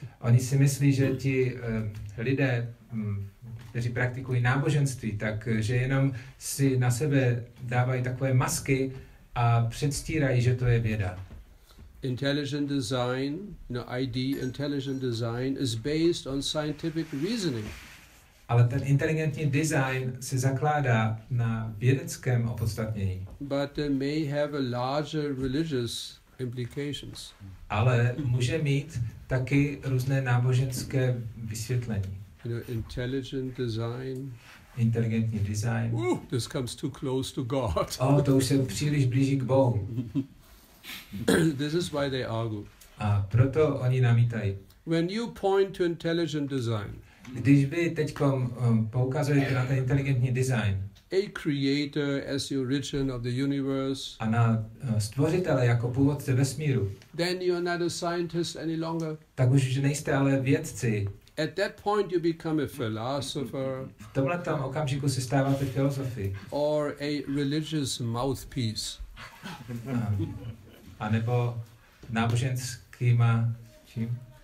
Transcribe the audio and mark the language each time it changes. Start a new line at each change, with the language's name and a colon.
Czech: Oni si myslí, že ti lidé, kteří praktikují náboženství, takže jenom si na sebe dávají takové masky a předstírají, že to je věda.
English: Intelligent design, intelligent design is based on scientific reasoning.
Czech: Ale ten inteligentní design se zakládá na vědeckém opodstatnění.
English: But may have a larger religious implications.
Czech: Ale může mít taky různé náboženské vysvětlení.
English: Intelligent design.
Czech: Inteligentní design.
English: This comes too close to God.
Czech: To už se příliš blíží k Bohu.
English: This is why they argue.
Czech: A proto oni namítají.
English: When you point to intelligent design,
Czech: když vy teďkom poukazujete na ten inteligentní design,
English: a creator as the origin of the universe,
Czech: a na stvořitele jako původce vesmíru,
English: then you are not a scientist any longer.
Czech: Tak už nejste ale vědci.
English: At that point you become a philosopher.
Czech: V tomhletom okamžiku se stáváte filozofy.
English: Or a religious mouthpiece.
Czech: A nebo náboženskýma čím?